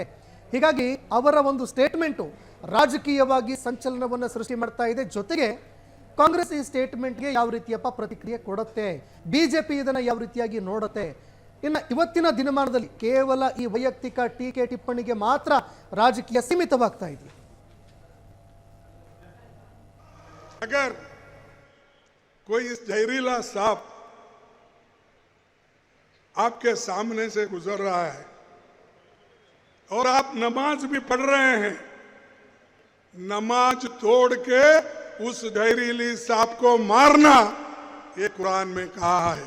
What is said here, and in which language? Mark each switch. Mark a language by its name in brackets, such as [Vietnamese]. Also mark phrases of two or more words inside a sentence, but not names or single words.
[Kannada] ಹೀಗಾಗಿ ಅವರ ಒಂದು ಸ್ಟೇಟ್ಮೆಂಟು ರಾಜಕೀಯವಾಗಿ ಸಂಚಲನವನ್ನು ಸೃಷ್ಟಿ ಮಾಡ್ತಾ ಇದೆ. ಜೊತೆಗೆ ಕಾಂಗ್ರೆಸ್ ಈ ಸ್ಟೇಟ್ಮೆಂಟ್ಗೆ ಯಾವ ರೀತಿಯಪ್ಪ ಪ್ರತಿಕ್ರಿಯೆ ಕೊಡುತ್ತೆ, ಬಿಜೆಪಿ ಇದನ್ನು ಯಾವ ರೀತಿಯಾಗಿ ನೋಡುತ್ತೆ? ಇನ್ನು ಇವತ್ತಿನ ದಿನಮಾನದಲ್ಲಿ ಕೇವಲ ಈ ವೈಯಕ್ತಿಕ ಟೀಕೆ ಟಿಪ್ಪಣಿಗೆ ಮಾತ್ರ ರಾಜಕೀಯ ಸೀಮಿತವಾಗ್ತಾ ಇದೆ. [Hindi] अगर कोई इस जहरीला सांप आपके सामने से गुजर रहा है और आप नमाज भी पढ़ रहे हैं, नमाज तोड़ के उस जहरीली सांप को मारना, ये कुरान में कहा है.